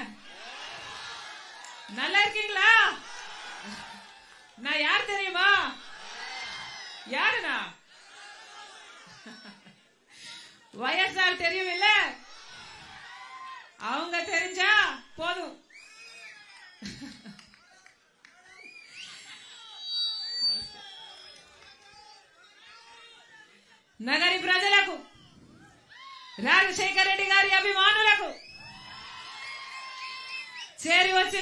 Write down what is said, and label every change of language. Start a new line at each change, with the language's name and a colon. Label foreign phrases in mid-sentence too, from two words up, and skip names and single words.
Tamil: நல்லா இருக்கீங்களா? நான் யார் தெரியுமா? யாருனா? வயசார் தெரியும் இல்ல? அவங்க தெரிஞ்சா போதும்.
Telugu: నగరి ప్రజలకు, రాజశేఖర రెడ్డి గారి అభిమానులకు, చేరి వచ్చిన